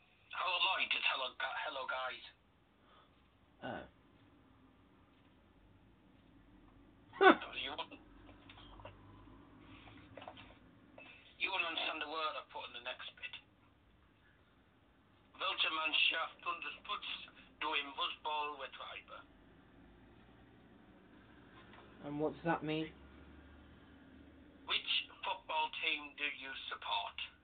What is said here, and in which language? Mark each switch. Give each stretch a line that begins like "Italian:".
English: Hello, Lloyd. It's hello, guys. Oh. You wouldn't understand the word I put in the next bit.
German: Welche Mannschaft unterstützt du im Fußballwettbewerb?
English: And what does that mean? Which football team do you support?